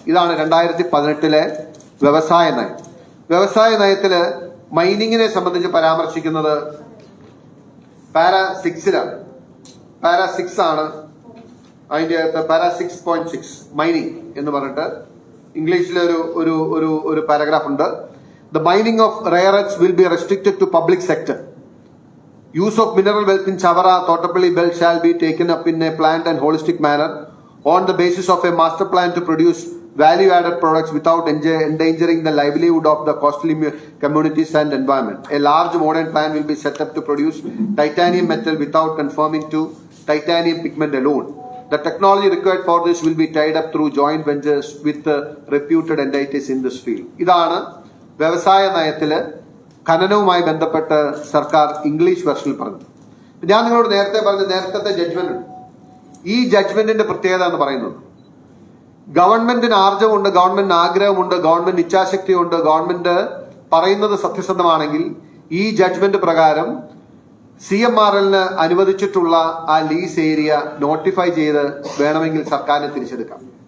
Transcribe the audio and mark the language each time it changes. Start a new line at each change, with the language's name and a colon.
Malayalam: ഇതാണ് 2018 വ്യവസായ നയം. വ്യവസായ നയത്തില് മൈനിങ്ങിനെ സംബന്ധിച്ച് പരാമർശിക്കുന്നത് പാരാ 6ലാണ്. പാരാ 6 ആണ് അതിന്റെ അകത്ത്. പാരാ 6.6 മൈനിങ് എന്ന് പറഞ്ഞിട്ട് ഇംഗ്ലീഷിലെ ഒരു പാരഗ്രാഫ് ഉണ്ട്.
English: The mining of rare earth will be restricted to public sector. Use of mineral wealth in Chavara, Thottapalli belt shall be taken up in a planned and holistic manner on the basis of a master plan to produce value-added products without endangering the livelihood of the coastal communities and environment. A large modern plan will be set up to produce titanium metal without conforming to titanium pigment alone. The technology required for this will be tied up through joint ventures with reputed entities in this field.
Malayalam: ഇതാണ് വ്യവസായ നയത്തില് ഖനനവുമായി ബന്ധപ്പെട്ട് സർക്കാർ English വെർഷനിൽ പറഞ്ഞു. ഞാൻ നിങ്ങളോട് നേരത്തെ judgement ഉണ്ട്. ഈ ജഡ്ജ്മെന്റിന്റെ പ്രത്യേകത എന്ന് പറയുന്നത്, ഗവൺമെന്റിന് ആർജവമുണ്ട്, ഗവൺമെന്റിന് ആഗ്രഹമുണ്ട്, ഗവൺമെന്റ് ഇച്ഛാശക്തിയുണ്ട്, ഗവൺമെന്റ് പറയുന്നത് സത്യസന്ധമാണെങ്കിൽ ഈ ജഡ്ജ്മെന്റ് പ്രകാരം CMRLന് അനുവദിച്ചിട്ടുള്ള ആ ലീസ് ഏരിയ നോട്ടിഫൈ ചെയ്ത് വേണമെങ്കിൽ സർക്കാരിന് തിരിച്ചെടുക്കാം.